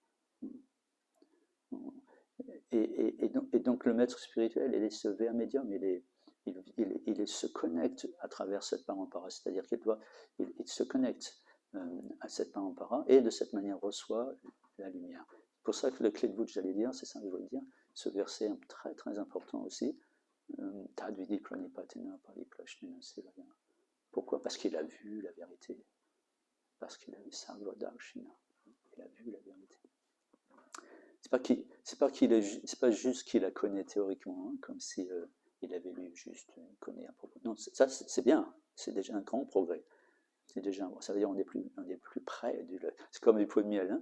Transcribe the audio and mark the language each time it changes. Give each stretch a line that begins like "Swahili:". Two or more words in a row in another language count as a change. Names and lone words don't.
French: Et donc le maître spirituel, il est ce ver médium, il se connecte à travers cette parampara, c'est-à-dire il se connecte à cette parampara et de cette manière reçoit la lumière. C'est pour ça que le clé de voûte, j'allais dire, c'est ça que je voulais dire, ce verset est très très important aussi.
Sanskrit: तद्विदि प्रणिपातेन परिप्रश्नेन सेवया.
French: Pourquoi? Parce qu'il a vu la vérité. Parce qu'il a vu Sarvadarsshina. Il a vu la vérité. C'est pas juste qu'il la connaît théoriquement, hein, comme si il avait lu juste une connaît à propos. Non, ça c'est bien, c'est déjà un grand progrès. C'est déjà, ça veut dire on est plus près c'est comme du pot de miel, hein.